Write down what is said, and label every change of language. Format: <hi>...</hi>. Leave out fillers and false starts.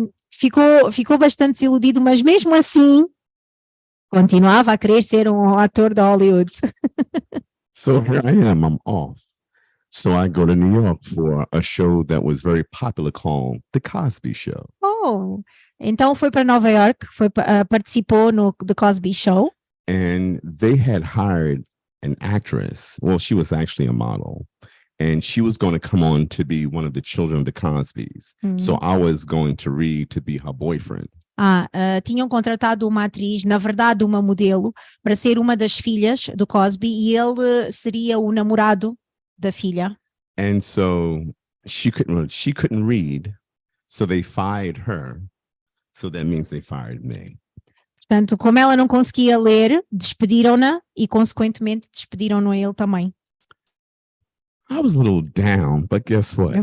<pt>Ficou bastante desiludido, mas mesmo assim continuava a querer ser um ator de Hollywood.</pt> <en>So here I am, I'm off. So I go to New York for a show that was very popular called The Cosby Show.</en> <pt>Então foi para Nova York, participou no The Cosby Show.</pt> <en>And they had hired an actress. Well, she was actually a model. And she was going to come on to be one of the children of the Cosbys. So I was going to read to be her boyfriend.</en> <pt>Tinham contratado uma atriz, na verdade uma modelo, para ser uma das filhas do Cosby e ele seria o namorado da filha.</pt> <en>And so she couldn't read, so they fired her. So that means they fired me.</en> <pt>Portanto, como ela não conseguia ler, despediram-na e consequentemente despediram-no a ele também.</pt> <en>I was a little down, but guess what?</en>